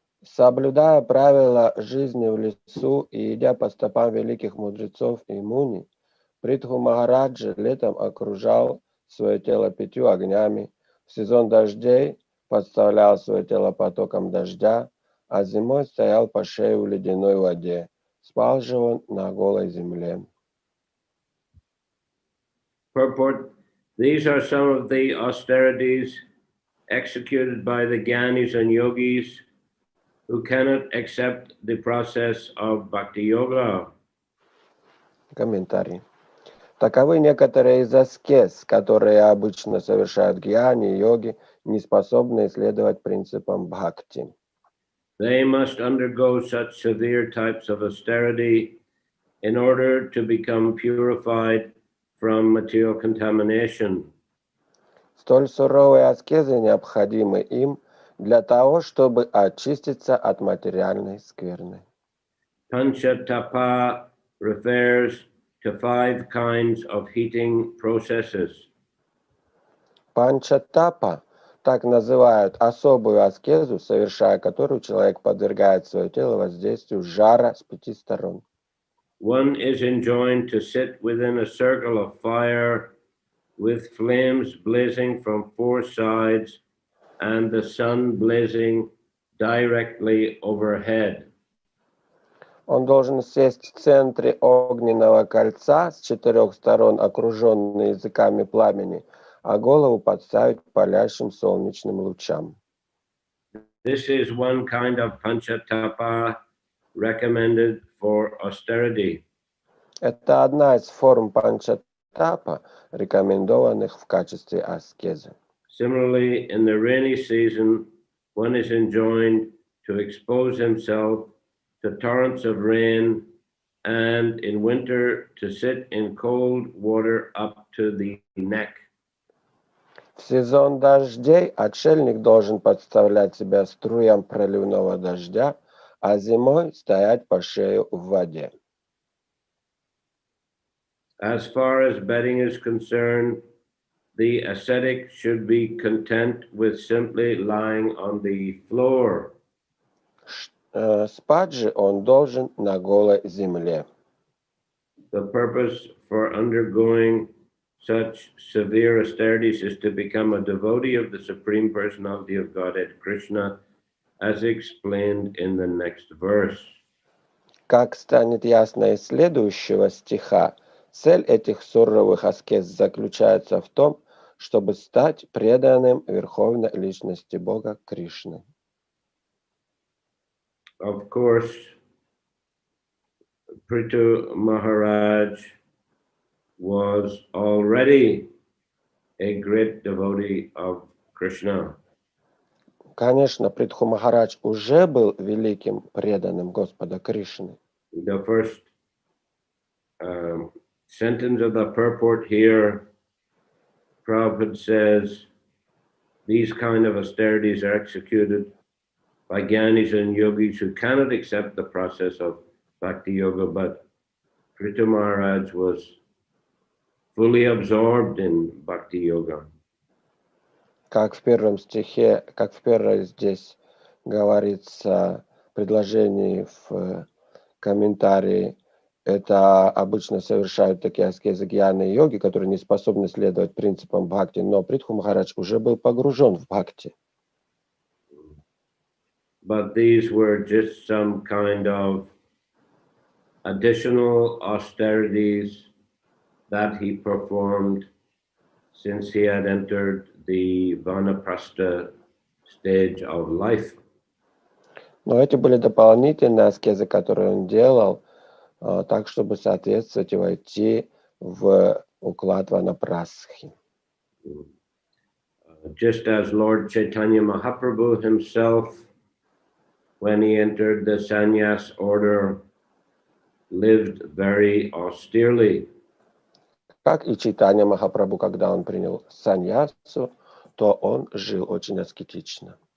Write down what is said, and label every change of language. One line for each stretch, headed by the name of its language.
Russian: Соблюдая правила жизни в лесу и идя по стопам великих мудрецов и муни, Притху Махараджа летом окружал свое тело 5 огнями, в сезон дождей подставлял свое тело потоком дождя, а зимой стоял по шею в ледяной воде. Спал же он на голой земле.
English: Purport: these are some of the austerities executed by the Gyanis and Yogis who cannot accept the process of Bhakti Yoga.
Russian: Комментарий. Таковы некоторые из аскез, которые обычно совершают гьяни и йоги, не способные следовать принципам бхакти.
English: They must undergo such severe types of austerity in order to become purified from material contamination.
Russian: Столь суровые аскезы необходимы им для того, чтобы очиститься от материальной скверны.
English: Panchatapa refers to 5 kinds of heating processes.
Russian: Панчатапа так называют особую аскезу, совершая которую человек подвергает свое тело воздействию жара с 5 сторон.
English: One is enjoined to sit within a circle of fire with flames blazing from 4 sides and the sun blazing directly overhead.
Russian: Он должен сесть в центре огненного кольца с 4 сторон, окруженный языками пламени, а голову подставить палящим солнечным лучам.
English: This is one kind of panchatapa recommended for austerity.
Russian: Это одна из форм панчатапа, рекомендованных в качестве аскезы.
English: Similarly, in the rainy season, one is enjoined to expose himself to torrents of rain, and in winter to sit in cold water up to the neck.
Russian: В сезон дождей отшельник должен подставлять себя струям проливного дождя, а зимой стоять по шею в воде.
English: As far as bedding is concerned, the ascetic should be content with simply lying on the floor.
Russian: Спать же он должен на голой земле.
English: The purpose for undergoing such severe austerities is to become a devotee of the Supreme Personality of Godhead Krishna, as explained in the next verse.
Russian: Как станет ясно из следующего стиха, цель этих суровых аскез заключается в том, чтобы стать преданным Верховной Личности Бога Кришны.
English: Of course, Prithu Maharaj was already a great devotee of Krishna.
Russian: Конечно, Притху Махарадж уже был великим преданным Господа Кришны.
English: The first sentence of the purport here, Prabhupada says, these kind of austerities are executed by Gyanis and Yogis who cannot accept the process of Bhakti Yoga, but Prithu Maharaj was fully absorbed in Bhakti Yoga.
Russian: Как в первом стихе, как в первой здесь говорится в предложении в комментарии, это обычно совершают такие аскезы гьяны и йоги, которые не способны следовать принципам бхакти, но Притху Махарадж уже был погружен в бхакти.
English: But these were just some kind of additional austerities that he performed since he had entered the Vanaprastha stage of life.
Russian: Но эти были дополнительные аскезы, которые он делал, так, чтобы соответствовать и войти в уклад ванапрастхи.
English: Just as Lord Chaitanya Mahaprabhu himself, when he entered the sannyas order, lived very austerely.
Russian: Как и Чайтанья Махапрабху, когда он принял саньясу, то он жил очень аскетично.